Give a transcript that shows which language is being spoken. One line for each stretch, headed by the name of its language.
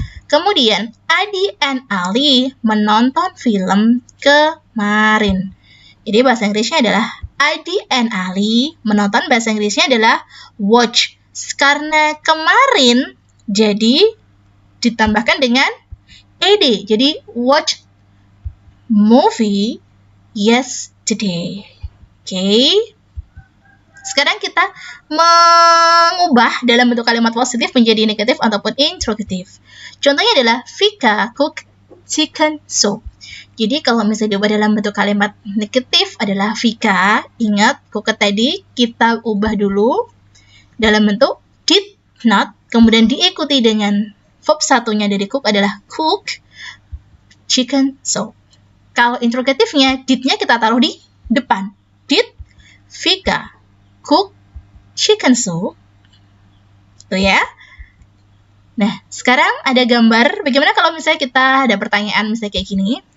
Indonesian: Kemudian, Adi and Ali menonton film kemarin. Jadi bahasa Inggrisnya adalah Adi and Ali menonton, bahasa Inggrisnya adalah watch. Karena kemarin, jadi ditambahkan dengan ed.
English: Jadi watch movie yesterday.
Indonesian: Oke. Sekarang kita mengubah dalam bentuk kalimat positif menjadi negatif ataupun interrogative. Contohnya adalah
English: Vika cook chicken soup.
Indonesian: Jadi kalau misalnya diubah dalam bentuk kalimat negatif adalah Vika, ingat cook tadi kita ubah dulu dalam bentuk did not, kemudian diikuti dengan verb 1-nya dari cook adalah
English: cook chicken soup.
Indonesian: Kalau interrogatifnya, did-nya kita taruh di depan.
English: Did Vika cook chicken soup?
Indonesian: Tuh ya. Nah, sekarang ada gambar. Bagaimana kalau misalnya kita ada pertanyaan misalnya kayak gini.